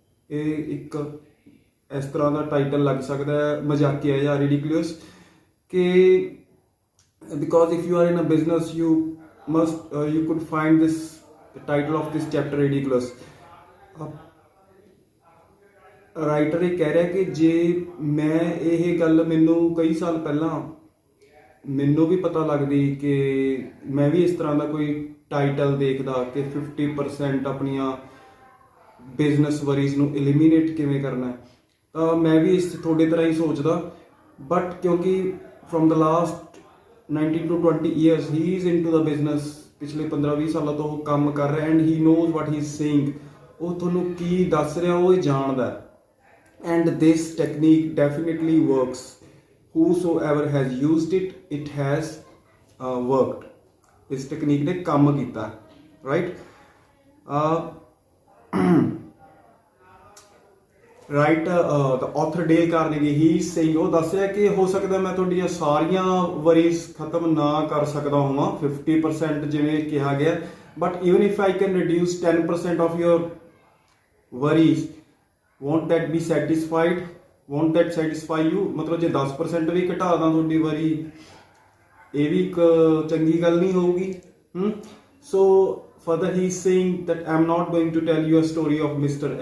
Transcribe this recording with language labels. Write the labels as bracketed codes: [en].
[pa] ਇਹ ਇੱਕ ਇਸ ਤਰ੍ਹਾਂ ਦਾ ਟਾਈਟਲ ਲੱਗ ਸਕਦਾ ਹੈ ਮਜ਼ਾਕੀਆ ਜਾਂ ਰਿਡੀਕੂਲਸ ਕਿ [en] because if you are in a business you could find this title of this chapter ridiculous. [pa] Writer ਇਹ ਕਹਿ ਰਿਹਾ ਕਿ ਜੇ ਮੈਂ ਇਹ ਗੱਲ ਮੈਨੂੰ ਕਈ ਸਾਲ ਪਹਿਲਾਂ ਮੈਨੂੰ ਵੀ ਪਤਾ ਲੱਗਦੀ ਕਿ ਮੈਂ ਵੀ ਇਸ ਤਰ੍ਹਾਂ ਦਾ ਕੋਈ ਟਾਈਟਲ ਦੇਖਦਾ ਕਿ 50% ਆਪਣੀਆਂ ਬਿਜ਼ਨਸ ਵਰੀਜ਼ ਨੂੰ ਐਲੀਮੀਨੇਟ ਕਿਵੇਂ ਕਰਨਾ ਹੈ, ਤਾਂ ਮੈਂ ਵੀ ਇਸ ਤੁਹਾਡੇ ਤਰ੍ਹਾਂ ਹੀ ਸੋਚਦਾ. [en] but [pa] ਕਿਉਂਕਿ [en] from the last 19 to 20 years he is into the business, [pa] ਪਿਛਲੇ 15-20 ਸਾਲਾਂ ਤੋਂ ਉਹ ਕੰਮ ਕਰ ਰਿਹਾ [en] And he knows what he is saying. [pa] ਉਹ ਤੁਹਾਨੂੰ ਕੀ ਦੱਸ ਰਿਹਾ ਉਹ ਜਾਣਦਾ. [en] And this technique definitely works. Whosoever has used it, it has worked. [pa] ਇਸ ਟੈਕਨੀਕ ਨੇ ਕੰਮ ਕੀਤਾ, right. [en] the author Dale Carnegie, he is saying, [pa] ਉਹ ਦੱਸ ਰਿਹਾ ਕਿ ਹੋ ਸਕਦਾ ਮੈਂ ਤੁਹਾਡੀਆਂ ਸਾਰੀਆਂ ਵਰੀਜ਼ ਖਤਮ ਨਾ ਕਰ ਸਕਦਾ ਹੋਵਾਂ 50% ਜਿਵੇਂ ਕਿਹਾ ਗਿਆ, [en] but even if I can reduce 10% of your worries, won't that be satisfied? Won't that satisfy you? [pa] ਮਤਲਬ ਜੇ 10% ਵੀ ਘਟਾ ਦਾਂ ਤੁਹਾਡੀ ਵਰੀ, ਇਹ ਵੀ ਇੱਕ ਚੰਗੀ ਗੱਲ ਨਹੀਂ ਹੋਊਗੀ. [en] So further he is saying that I am not going to tell you a story of Mr.